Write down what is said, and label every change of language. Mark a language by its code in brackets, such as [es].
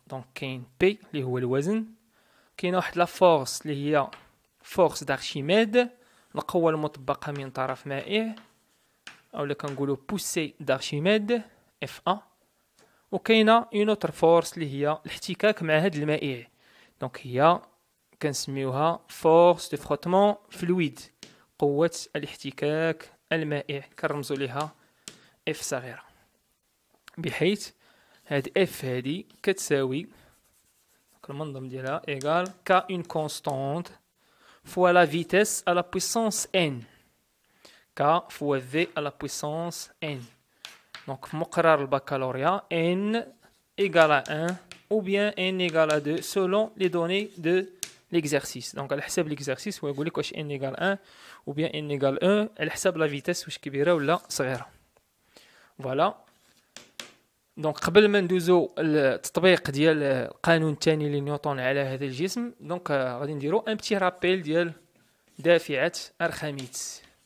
[ar] دونك كاين P اللي هو الوزن، كاينه واحد لا فورس اللي هي فورس دارشيميد، القوة المطبقة من طرف مائع، أولا كنقولوا بوسي دارشيميد اف ا، وكاينه اون اوتر فورس اللي هي الاحتكاك مع هاد المائع، دونك هي كنسميوها [fr] فورس دو فروتمون فلويد، [ar] قوة الاحتكاك المائع، كنرمزوا ليها اف صغيرة، بحيث هاد اف هادي كتساوي المنظم ديالها [fr] égal k une constante fois la vitesse à la puissance n. k fois v à la puissance n. Donc [ar] في مقرر البكالوريا [fr] n égale à 1 ou bien n égale à 2 selon les données de l'exercice. [ar] Donc على حساب l'exercice هو يقول لك واش [fr] n égale 1 ou bien n égale 1 [ar] على حساب [fr] la vitesse [ar] واش كبيرة ولا صغيرة. [fr] Voilà. [ar] دونك قبل ما ندوزو التطبيق ديال القانون الثاني لنيوتن على هذا الجسم، دونك غادي نديرو [fr] ان بتي رابيل [ar] ديال دافعة أرخميدس.